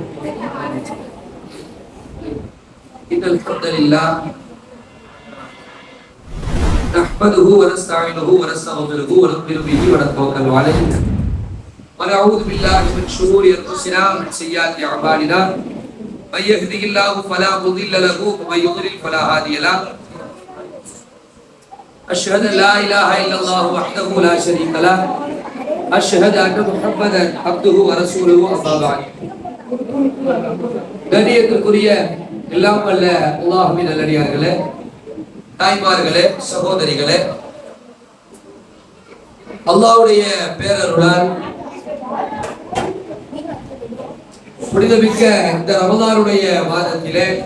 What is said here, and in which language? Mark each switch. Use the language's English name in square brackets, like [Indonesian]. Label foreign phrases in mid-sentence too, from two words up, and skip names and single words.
[Arabic] إن الحمد لله نحمده ونستعينه ونستغفره ونؤمن به ونتوكل عليه ونعوذ بالله من شرور أنفسنا ومن سيئات أعمالنا من يهده الله فلا مضل له ومن يضلل فلا هادي له أشهد أن لا إله إلا الله وحده لا شريك له أشهد أن محمدا عبده ورسوله أما بعد. [Tamil] கண்ணியத்திற்குரிய எல்லாம் வல்ல அல்லாஹ்வின் நல்லடியார்களே, தாய்மார்களே, சகோதரிகளே, அல்லாஹ்வுடைய பேரருளால் புனிதமிக்க இந்த ரமதானுடைய மாதத்திலே